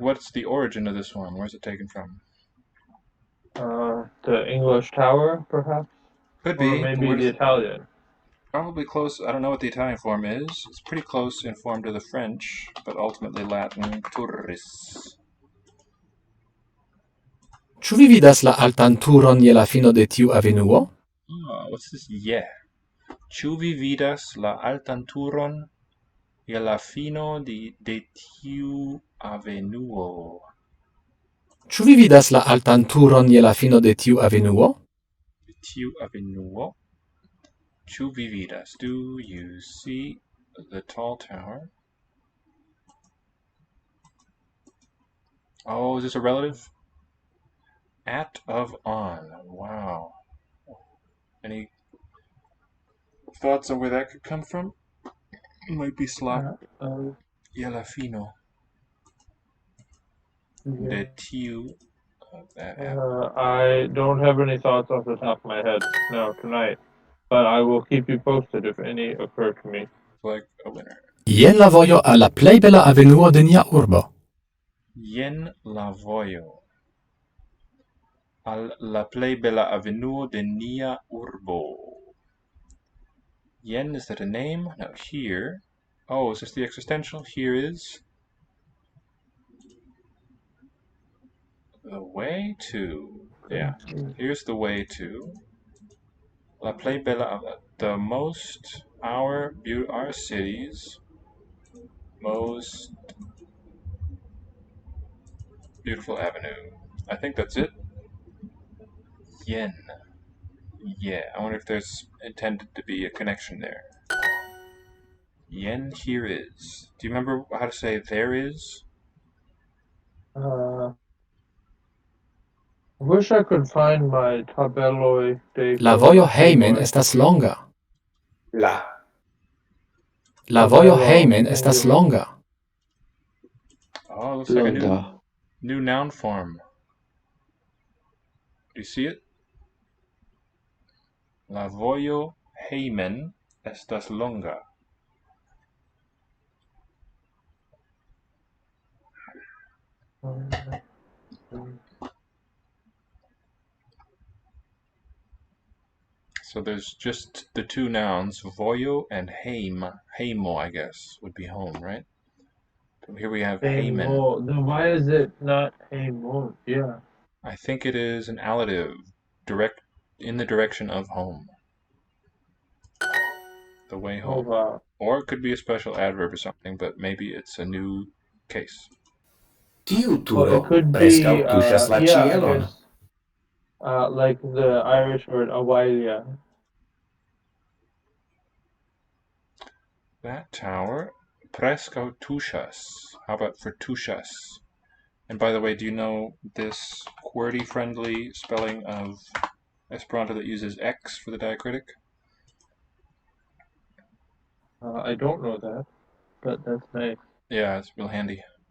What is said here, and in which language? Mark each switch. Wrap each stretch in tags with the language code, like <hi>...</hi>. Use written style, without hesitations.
<en>What's the origin of this one? Where's it taken from? The English Tower, perhaps? Could Or be. maybe the Italian. Probably close. I don't know what the Italian form is. It's pretty close in form to the French, but ultimately Latin.</en> <la>Turris.</la> <eo>Ĉu vi vidas la altan turon je la fino de tiu avenuo?</eo> <en>Ah, what's this? Yeah.</en> <eo>Ĉu vi vidas la altan turon je la fino de tiu avenuo? Ĉu vi vidas la altan turon je la fino de tiu avenuo? Tiu avenuo. Ĉu vi vidas?</eo> <en>Do you see the tall tower? Oh, is this a relative? At of on. Wow. Any thoughts on where that could come from? It might be slot.</en> <eo>La fino. De tiu. That</eo> <en>I don't have any thoughts off the top of my head now tonight, but I will keep you posted if any occur to me. like a winner.</en> <eo>Jen la vojo al la plej bela avenuo de nia urbo. Jen la vojo al la plej bela avenuo de nia urbo.</eo> <en>Yen, is that a name? No, here. Oh, is this the existential? Here is the way to. Yeah, here's the way to.</en> <eo>La plej bela,</eo> <en>the most, our city's most beautiful avenue. I think that's it. Yen. Yeah, I wonder if there's intended to be a connection there. Yen here is. Do you remember how to say there is? I wish I could find my</en> <eo>tabeloj de La vojo hejmen estas longa. La vojo hejmen estas longa.</eo> <en>Oh, looks like a new noun form. Do you see it?</en> <eo>La vojo hejmen estas longa.</eo> <en>So there's just the two nouns, vojo and heim. Heimo, I guess, would be home, right? Here we have heyman. Then why is it not heimo? Yeah. I think it is an allative, direct in the direction of home. The way home. Oh, wow. Or it could be a special adverb or something, but maybe it's a new case. It could be, yeah, I guess, like the Irish word awalia. That tower,</en> <eo>preskaŭ tuŝas.</eo> <en>How about for tuŝas? And by the way, do you know this QWERTY-friendly spelling of Esperanto that uses X for the diacritic? I don't know that, but that's nice. Yeah, it's real handy.</en>